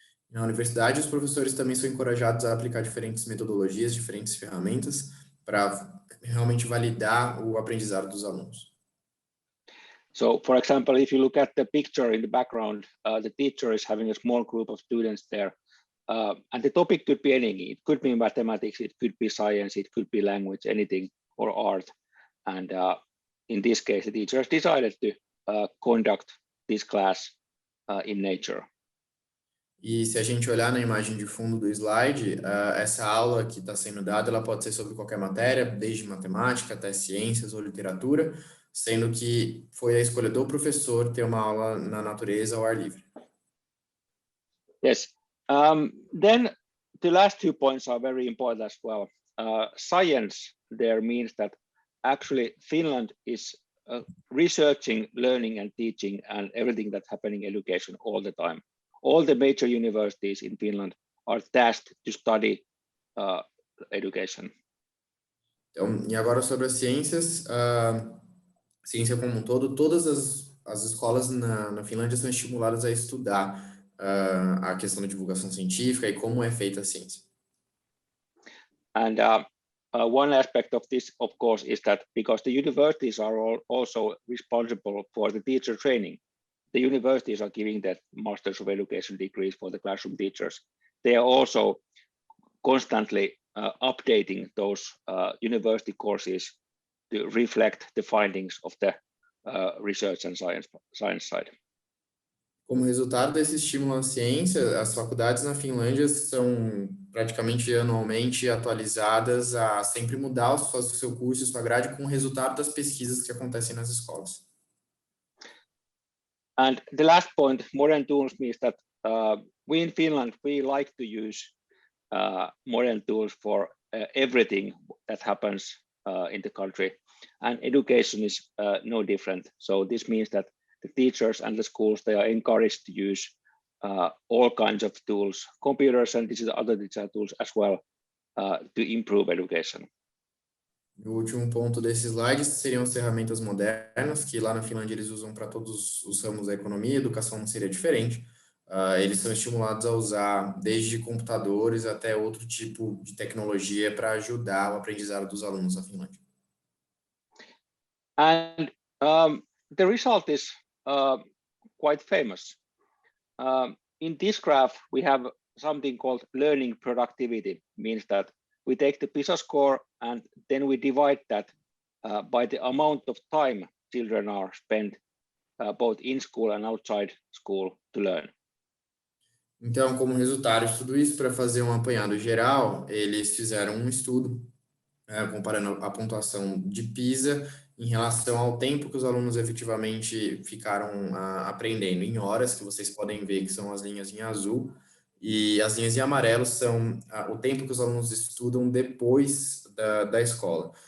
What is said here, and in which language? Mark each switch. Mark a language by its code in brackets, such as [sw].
[pt] Na universidade, os professores também são encorajados a aplicar diferentes metodologias, diferentes ferramentas para realmente validar o aprendizado dos alunos. [en] So, for example, if you look at the picture in the background, the teacher is having a small group of students there. And the topic could be anything. It could be mathematics, it could be science, it could be language, anything, or art. And in this case, the teachers decided to conduct this class in nature. [pt] E se a gente olhar na imagem de fundo do slide, essa aula que está sendo dada, ela pode ser sobre qualquer matéria, desde matemática até ciências ou literatura, sendo que foi a escolha do professor ter uma aula na natureza ao ar livre. [en] Yes. Then the last 2 points are very important as well. Science there means that actually Finland is researching, learning and teaching and everything that's happening in education all the time. All the major universities in Finland are tasked to study education. [pt] Então, e agora sobre as ciências, ciência como um todo, todas as escolas na Finlândia são estimuladas a estudar a questão da divulgação científica e como é feita a ciência. [en] And one aspect of this, of course, is that because the universities are also responsible for the teacher training, the universities are giving the Masters of Education degrees for the classroom teachers. They are also constantly updating those university courses to reflect the findings of the research and science side. [pt] Como resultado desse estímulo à ciência, as faculdades na Finlândia são praticamente anualmente atualizadas a sempre mudar o seu curso e sua grade com o resultado das pesquisas que acontecem nas escolas. [en] And the last point, modern tools, means that we in Finland, we like to use modern tools for everything that happens in the country, and education is no different. So this means that the teachers and the schools, they are encouraged to use all kinds of tools, computers and other digital tools as well, to improve education. [pt] O último ponto desse slide seriam as ferramentas modernas, que lá na Finlândia eles usam para todos os ramos da economia, educação não seria diferente. Eles são estimulados a usar desde computadores até outro tipo de tecnologia para ajudar o aprendizado dos alunos na Finlândia. [en] And the result is quite famous. In this graph, we have something called learning productivity, means that we take the PISA score and then we divide that by the amount of time children are spent both in school and outside school to learn. [pt] Então, como resultado de tudo isso, para fazer um apanhado geral, eles fizeram um estudo comparando a pontuação de PISA em relação ao tempo que os alunos efetivamente ficaram aprendendo em horas, que vocês podem ver que são as linhas em azul, e as linhas em amarelo são o tempo que os alunos estudam depois da escola.